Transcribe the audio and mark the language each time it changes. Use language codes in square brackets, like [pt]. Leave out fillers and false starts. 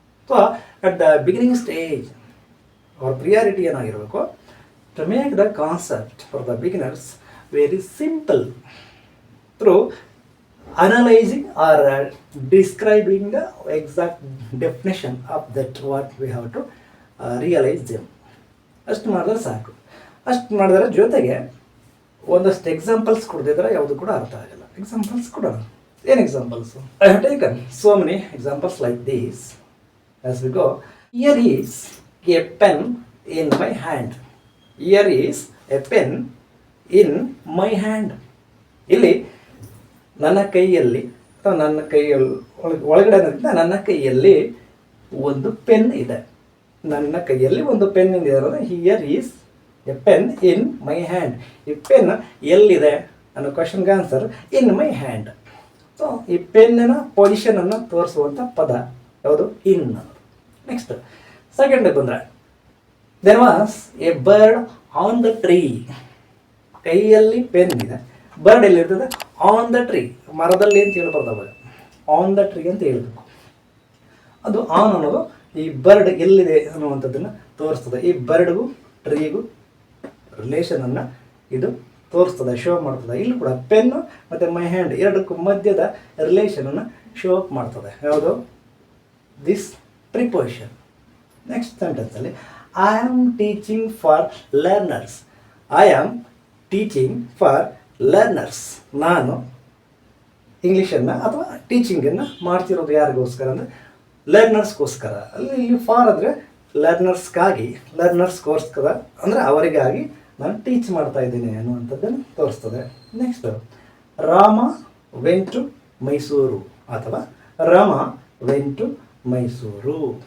[en] so at the beginning stage [kn] ಅವ್ರ priority ಏನಾಗಿರಬೇಕು, [en] to make the concept for the beginners very simple through analyzing or describing the exact definition of that what we have to realize them. [kn] ಅಷ್ಟು ಮಾಡಿದ್ರೆ ಸಾಕು. ಅಷ್ಟು ಮಾಡಿದ್ರೆ ಜೊತೆಗೆ ಒಂದಷ್ಟು examples ಕೊಡದಿದ್ರೆ ಯಾವುದು ಕೂಡ ಅರ್ಥ ಆಗಲ್ಲ. ಎಕ್ಸಾಂಪಲ್ಸ್ ಕೊಡೋಣ. ಏನು examples? [en] I have taken so many examples like these as we go. Here is a pen in my hand. Here is a pen in my hand. [kn] ಇಲ್ಲಿ ನನ್ನ ಕೈಯಲ್ಲಿ ಅಥವಾ ನನ್ನ ಕೈಯಲ್ಲಿ ಒಳಗಡೆ ನನ್ನ ಕೈಯಲ್ಲಿ ಒಂದು ಪೆನ್ ಇದೆ. ನನ್ನ ಕೈಯಲ್ಲಿ ಒಂದು ಪೆನ್ ಇದೆ ಅಂದರೆ [en] Here is a pen in my hand. [kn] ಈ ಪೆನ್ ಎಲ್ಲಿದೆ ಅನ್ನೋ ಕ್ವಶನ್ಗೆ answer [en] In my hand. [kn] So ಈ ಪೆನ್ನಿನ ಪೊಸಿಷನನ್ನು ತೋರಿಸುವಂಥ ಪದ ಯಾವುದು? ಇನ್ ಅನ್ನೋದು. ನೆಕ್ಸ್ಟ್ ಸೆಕೆಂಡ್ ಬಂದರೆ [en] there was a bird on the tree. [kn] ಕೈಯಲ್ಲಿ ಪೆನ್ ಇದೆ, ಬರ್ಡ್ ಎಲ್ಲಿರ್ತದೆ? [en] on the tree, [kn] ಮರದಲ್ಲಿ ಅಂತ ಹೇಳ್ಬಾರ್ದು, ಅವಾಗ ಆನ್ ದ ಟ್ರೀ ಅಂತ ಹೇಳ್ಬೇಕು. ಅದು ಆನ್ ಅನ್ನೋದು ಈ ಬರ್ಡ್ ಎಲ್ಲಿದೆ ಅನ್ನುವಂಥದ್ದನ್ನು ತೋರಿಸ್ತದೆ. ಈ ಬರ್ಡ್ಗೂ ಟ್ರೀಗೂ ರಿಲೇಷನನ್ನು ಇದು ತೋರಿಸ್ತದೆ, ಶೋ ಮಾಡ್ತದೆ. ಇಲ್ಲಿ ಕೂಡ ಪೆನ್ನು ಮತ್ತು ಮೈ ಹ್ಯಾಂಡ್ ಎರಡಕ್ಕೂ ಮಧ್ಯದ ರಿಲೇಷನನ್ನು ಶೋ ಅಪ್ ಮಾಡ್ತದೆ. ಯಾವುದು? This preposition. [en] Next ಸೆಂಟೆನ್ಸಲ್ಲಿ I am teaching for learners. I am teaching for learners. [kn] ನಾನು ಇಂಗ್ಲೀಷನ್ನು ಅಥವಾ ಟೀಚಿಂಗನ್ನು ಮಾಡ್ತಿರೋದು ಯಾರಿಗೋಸ್ಕರ ಅಂದರೆ ಲರ್ನರ್ಸ್ಗೋಸ್ಕರ. ಇಲ್ಲಿ ಫಾರ್ ಅಂದರೆ ಲರ್ನರ್ಸ್ಗಾಗಿ, ಲರ್ನರ್ಸ್ಗೋಸ್ಕರ ಅಂದರೆ ಅವರಿಗಾಗಿ ನಾನು ಟೀಚ್ ಮಾಡ್ತಾ ಇದ್ದೀನಿ ಅನ್ನುವಂಥದ್ದನ್ನು ತೋರಿಸ್ತದೆ. [en] Next Rama went to Mysuru ಅಥವಾ Rama went to Mysuru.